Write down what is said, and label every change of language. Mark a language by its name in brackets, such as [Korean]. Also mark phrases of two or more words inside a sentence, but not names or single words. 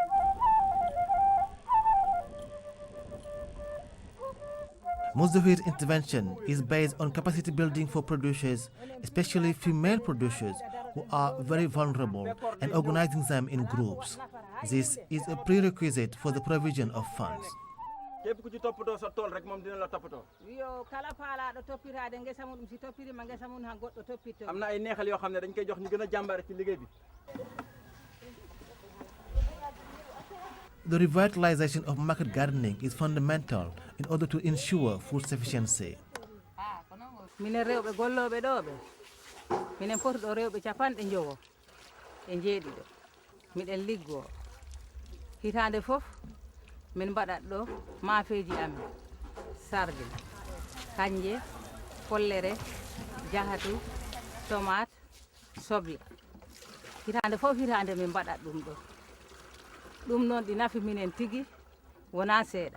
[English] Mozdahir's intervention is based on capacity building for producers, especially female producers who are very vulnerable, and organizing them in groups. This is a prerequisite for the provision of funds. [Wolof] képp ku ci toppatoo sa tool rek moom dina la toppatoo. [Fula] yo kala paalaɗo toppiraade ngesa mum si toppirima ngesa mum han goɗɗo toppitto. [Wolof] am na ay neexal yoo xam ne dañ koy jox ñu gën a jàmbaare ci liggéey bi. [English] The revitalization of market gardening is fundamental in order to ensure food sufficiency. [Fula] minen rewɓe gollooɓe ɗo ɓe minen poti ɗo rewɓe 90 e jeeɗiɗo miɗen liggoo hitaande fof min mbaɗat ɗo maafeeji amen sarde kanje follere jahatu tomate soble hitaande fof hitaande min mbaɗat ɗum ɗo ɗum noon ɗi nafi minen tigi wona seeɗa